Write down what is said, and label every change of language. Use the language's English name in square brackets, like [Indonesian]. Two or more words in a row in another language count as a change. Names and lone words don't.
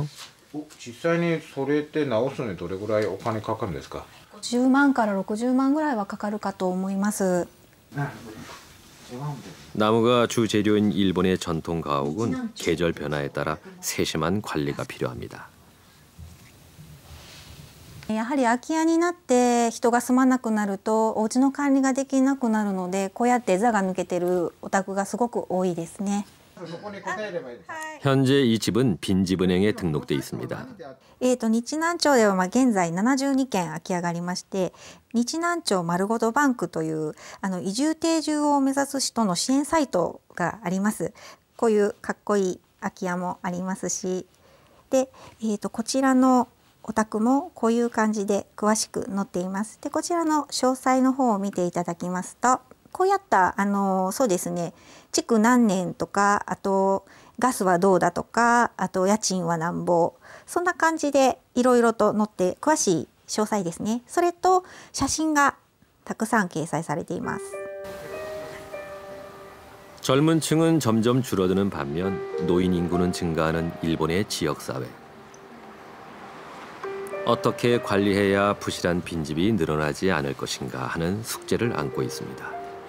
[Japanese] 実際にそれって直すのにどれぐらいお金かかるんですか？10万から60万ぐらいはかかるかと思います。 [Korean] 나무가 주 재료인 일본의 전통 가옥은 계절 변화에 따라 세심한 관리가 필요합니다. [Japanese] やはり空き家になって人が住まなくなるとお家の管理ができなくなるので、こうやって座が抜けてるお宅がすごく多いですね。 [Korean] 현재 이 집은 빈집은행에 등록돼 있습니다. [Japanese] 日南町では現在72軒空き家がありまして、日南町まるごとバンクという移住定住を目指す人の支援サイトがあります。こういうかっこいい空き家もありますし、で、こちらのお宅もこういう感じで詳しく載っています。で、こちらの詳細の方を見ていただきますと、こうやったそうですね、築何年とか、あとガスはどうだとか、あと家賃はなんぼ、そんな感じでいろいろと載って詳しい詳細ですね。それと写真がたくさん掲載されています。 [Korean] 젊은 층은 점점 줄어드는 반면 노인 인구는 증가하는 일본의 지역 사회. 어떻게 관리해야 부실한 빈집이 늘어나지 않을 것인가 하는 숙제를 안고 있습니다.